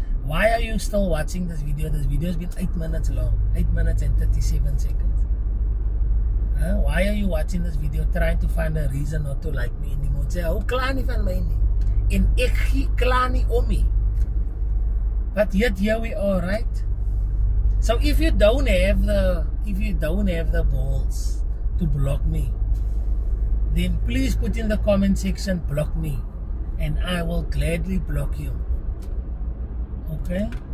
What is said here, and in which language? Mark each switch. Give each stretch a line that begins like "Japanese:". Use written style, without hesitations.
English: Why are you still watching this video? This video has been 8 minutes long. 8 minutes and 37 seconds. Why are you watching this video trying to find a reason not to like me anymore?
Afrikaans: Sy hou klaar nie van my nie. En ek gee klaar nie om nie.
English: But yet here we are, right? So if you don't have the balls to block me, then please put in the comment section, block me, and I will gladly block you. Okay?